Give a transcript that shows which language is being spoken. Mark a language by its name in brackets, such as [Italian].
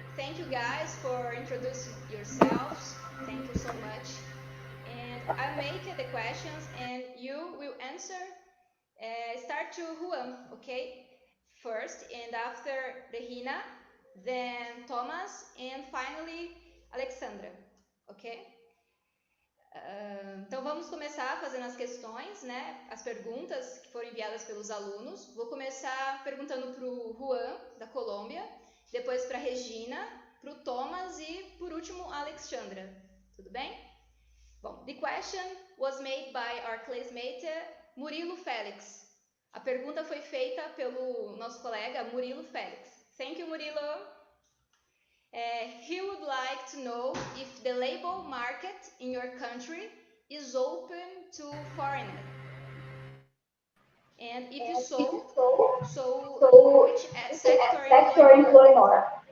[English] Thank you guys for introducing yourselves. Thank you so much. And I'll make the questions and you will answer Start to Juan, okay? First, and after Regina, then Thomas, and finally Alexandra, ok? [Portuguese] Então vamos começar fazendo as questões, né? As perguntas que foram enviadas pelos alunos. Vou começar perguntando para o Juan, da Colômbia, depois para a Regina, para o Thomas e, por último, a Alexandra. Tudo bem? [English] Bom, the question was made by our classmate Murilo Félix. [Portuguese] A pergunta foi feita pelo nosso colega Murilo Félix. [English] Thank you, Murilo. He would like to know if the labor market in your country is open to foreigners. And if so, which sector employ more?